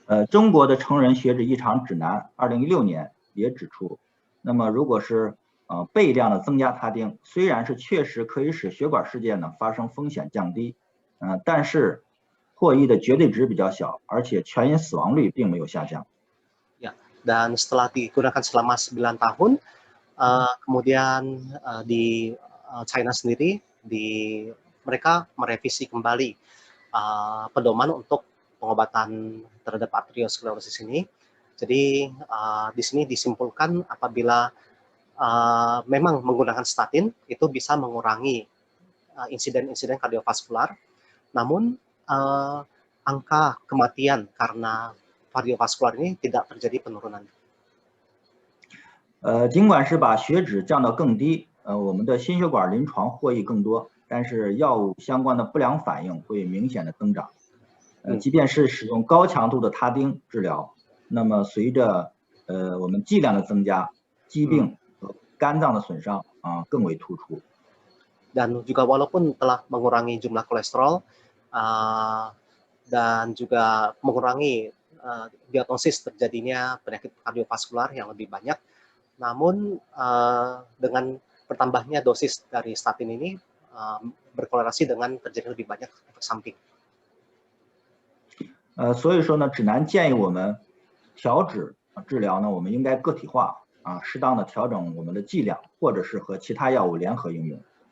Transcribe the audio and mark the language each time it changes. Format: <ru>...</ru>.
<zh>中国的成人血脂异常指南2016年也指出，那么如果是倍量的增加他汀，虽然是确实可以使血管事件呢发生风险降低，但是 获益的绝对值比较小，而且全因死亡率并没有下降。</zh> <id>Dan setelah digunakan selama 9 tahun, kemudian di China sendiri, mereka merevisi kembali pedoman untuk pengobatan terhadap arteriosklerosis ini, Jadi di sini disimpulkan apabila memang menggunakan statin itu bisa mengurangi insiden-insiden kardiovaskular, namun angka kematian karena kardiovaskular ini tidak terjadi penurunan.</id> <zh>尽管是把血脂降到更低，我们的心血管临床获益更多，但是药物相关的不良反应会明显的增长。即便是使用高强度的他汀治疗，那么随着我们剂量的增加，疾病和肝脏的损伤更为突出。</zh> <id>Dan juga walaupun telah mengurangi jumlah kolesterol dan juga mengurangi diagnosis terjadinya penyakit kardiovaskular yang lebih banyak, namun dengan bertambahnya dosis dari statin ini berkorelasi dengan terjadi lebih banyak efek samping.</id> <zh>所以说呢，指南建议我们调脂治疗呢，我们应该个体化适当的调整我们的剂量，或者是和其他药物联合应用。</zh>